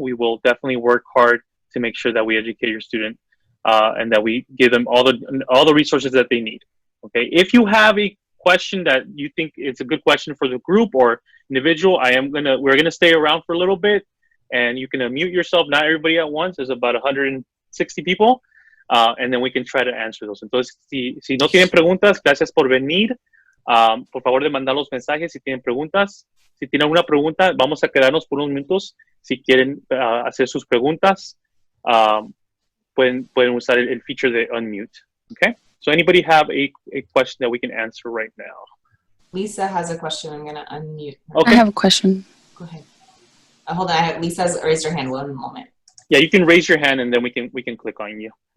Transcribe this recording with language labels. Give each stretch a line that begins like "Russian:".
English: We will definitely work hard to make sure that we educate your student and that we give them all the resources that they need. Okay. If you have a question that you think it's a good question for the group or individual, we're gonna stay around for a little bit, and you can unmute yourself. Not everybody at once. There's about 160 people, and then we can try to answer those.
Spanish: Entonces, si no tienen preguntas, gracias por venir. Por favor de mandar los mensajes si tienen preguntas. Si tienen alguna pregunta, vamos a quedarnos por unos minutos. Si quieren hacer sus preguntas, pueden usar el feature de unmute.
English: Okay? So anybody have a question that we can answer right now? Lisa has a question. I'm going to unmute her. Okay. I have a question. Go ahead. Hold on. Lisa's raised her hand. One moment. Yeah, you can raise your hand and then we can click on you.